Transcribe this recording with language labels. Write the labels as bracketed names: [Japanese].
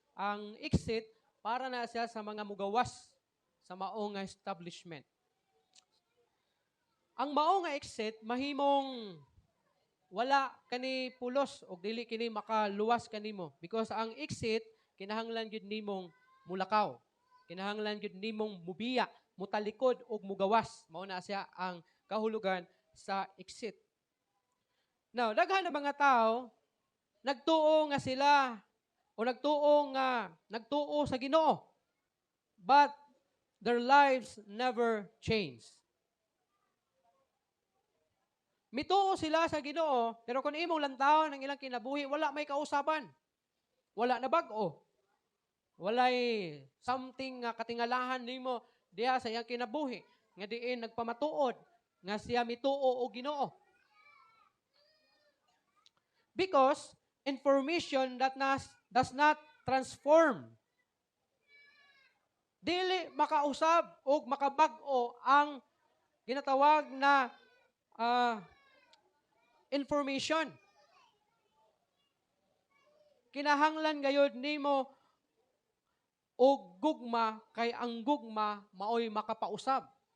[Cebuano] Ang exit para na siya sa mga mugawas sa mao nga establishment. Ang mao nga exit mahimong wala kani pulos o dili kini makaluwas kanimo because ang exit kinahanglan gyud nimong mulakaw. Kinahanglan gyud nimong mubiya, mutalikod og mugawas. Mao na siya ang kahulugan sa exit. Now, daghan na mga tao nagtuo nga sila o nagtuo sa Ginoo. [English] But their lives never change. [Cebuano] Mituo sila sa Ginoo, pero kung imong lantawon ang ilang kinabuhi, wala may kausaban. Wala na bag-o. Walay something nga katingalahan nimo diha sa iyang kinabuhi nga diin nagpamatuod nga siya mituo o Ginoo. [English] Because information that does not transform. [Cebuano] Dili makausab o makabag-o ang ginatawag na information. Kinahanglan gayud nimo og gugma kay ang gugma maoy makapausab.